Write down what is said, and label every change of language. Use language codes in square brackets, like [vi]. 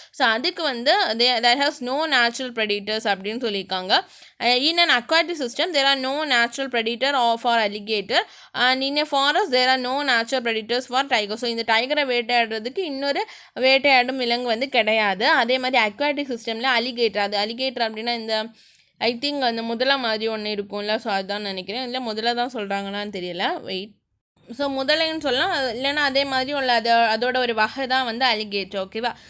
[ta] So அதுக்கு வந்து [en] there has no natural predators [ta] அப்படின்னு சொல்லியிருக்காங்க. [en] In an aquatic system there are no natural predator for alligator and in a forest there are no natural predators for tiger. [ta] So இந்த டைகரை வேட்டையாடுறதுக்கு இன்னொரு வேட்டையாடும் விலங்கு வந்து கிடையாது. அதே மாதிரி அக்வாட்டிக் சிஸ்டமில் அலிகேட்டர் அப்படின்னா இந்த [en] I think [ta] அந்த முதலை மாதிரி ஒன்று இருக்கும்ல, ஸோ அதுதான் நினைக்கிறேன். இல்லை முதல்ல தான் சொல்கிறாங்களான்னு தெரியல, வெயிட். ஸோ முதலைன்னு சொல்லலாம், இல்லைன்னா அதே மாதிரி உள்ள அதோட ஒரு வகை தான் வந்து அலிகேட்டர். ஓகேவா.